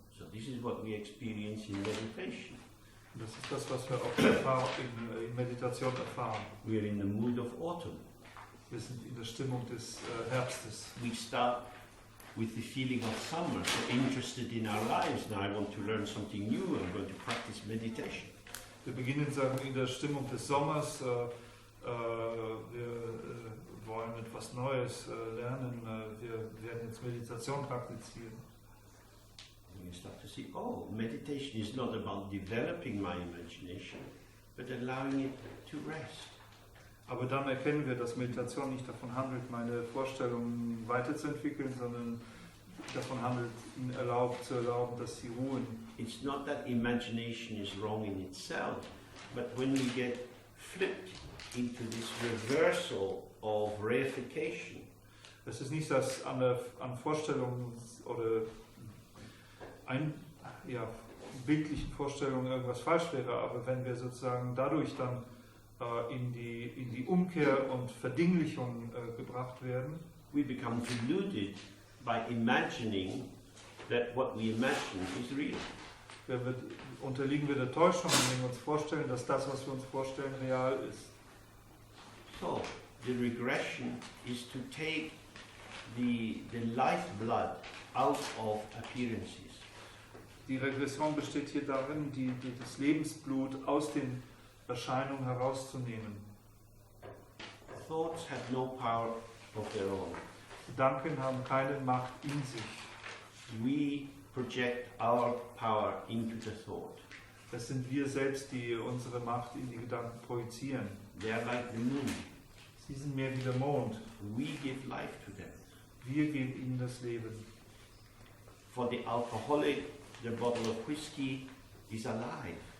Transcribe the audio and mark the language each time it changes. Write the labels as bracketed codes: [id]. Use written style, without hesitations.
[en] So this is what we experience in meditation. [de] Und das ist das, was wir auch in Meditation erfahren. [en] We are in the mood of autumn. [de] Wir sind in der Stimmung des Herbstes. [en] We start with the feeling of summer, so interested in our lives. Now I want to learn something new. I'm going to practice meditation. [de] Wir beginnen in der Stimmung des Sommers. Wir wollen etwas Neues lernen. Wir werden jetzt Meditation praktizieren. [en] And you start to see, oh, meditation is not about developing my imagination, but allowing it to rest. [de] Aber dann erkennen wir, dass Meditation nicht davon handelt, meine Vorstellungen weiterzuentwickeln, sondern davon handelt, ihnen zu erlauben, dass sie ruhen. [en] It's not that imagination is wrong in itself, but when we get flipped into this reversal of reification. [de] Es ist nicht, dass an Vorstellungen oder bildlichen Vorstellungen irgendwas falsch wäre, aber wenn wir sozusagen dadurch dann in die Umkehr und Verdinglichung gebracht werden, [en] we become deluded by imagining that what we imagine is real. [de] Unterliegen wir der Täuschung, wenn wir uns vorstellen, dass das, was wir uns vorstellen, real ist. [en] So, the regression is to take the lifeblood out of appearances. [de] Die Regression besteht hier darin, das Lebensblut aus den Erscheinungen herauszunehmen. [en] Thoughts have no power of their own. [de] Gedanken haben keine Macht in sich. [en] We project our power into the thought. [de] Es sind wir selbst, die unsere Macht in die Gedanken projizieren. [en] They are like the moon. [de] Sie sind mehr wie der Mond. [en] We give life to them. [de] Wir geben ihnen das Leben. [en] For the alcoholic, the bottle of whiskey is alive.